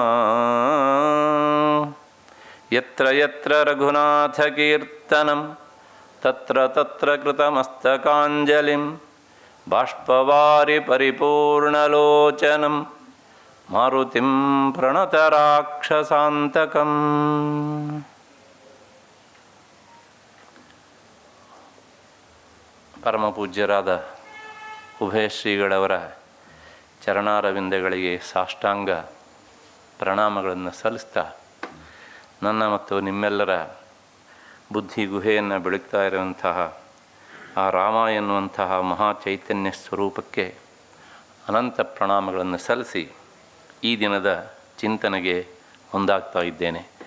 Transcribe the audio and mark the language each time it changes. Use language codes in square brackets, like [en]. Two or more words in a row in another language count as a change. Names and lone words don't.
[sa] यत्र यत्र रघुनाथकीर्तनं तत्र तत्र कृतमस्तकाञ्जलिं बाष्पवारि परिपूर्णलोचनं मारुतिं प्रणतराक्षसान्तकम्। [kn] ಪರಮಪೂಜ್ಯರಾದ ಉಭಯ ಶ್ರೀಗಳವರ ಚರಣಾರವಿಂದಗಳಿಗೆ ಸಾಷ್ಟಾಂಗ ಪ್ರಣಾಮಗಳನ್ನು ಸಲ್ಲಿಸ್ತಾ ನನ್ನ ಮತ್ತು ನಿಮ್ಮೆಲ್ಲರ ಬುದ್ಧಿ ಗುಹೆಯನ್ನು ಬೆಳಗ್ತಾ ಇರುವಂತಹ ಆ ರಾಮ ಎನ್ನುವಂತಹ ಮಹಾಚೈತನ್ಯ ಸ್ವರೂಪಕ್ಕೆ ಅನಂತ ಪ್ರಣಾಮಗಳನ್ನು ಸಲ್ಲಿಸಿ ಈ ದಿನದ ಚಿಂತನೆಗೆ ಮುಂದಾಗ್ತಾ ಇದ್ದೇನೆ.